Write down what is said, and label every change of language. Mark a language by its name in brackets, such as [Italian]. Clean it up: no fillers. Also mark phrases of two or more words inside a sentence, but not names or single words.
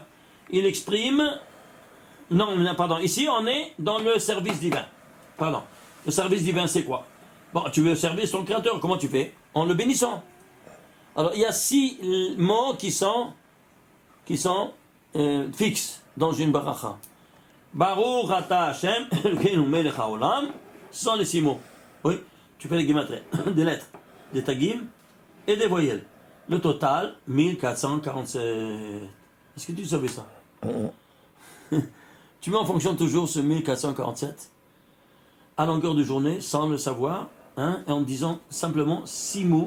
[French] Il exprime... Non, pardon. Ici, on est dans le service divin. Pardon. Le service divin, c'est quoi? Bon, tu veux servir son créateur. Comment tu fais? En le bénissant. Alors, il y a 6 mots qui sont fixes dans une baracha. [Hebrew] ברוך אתה השם, אלוקינו מלך העולם. [French] Ce sont les 6 mots. Oui, tu fais les guématries. Des lettres, des tagim et des voyelles. Le total, 1447. Est-ce que tu savais ça? Tu mets en fonction toujours ce 1447 à longueur de journée sans le savoir, hein, et en disant simplement 6 mots.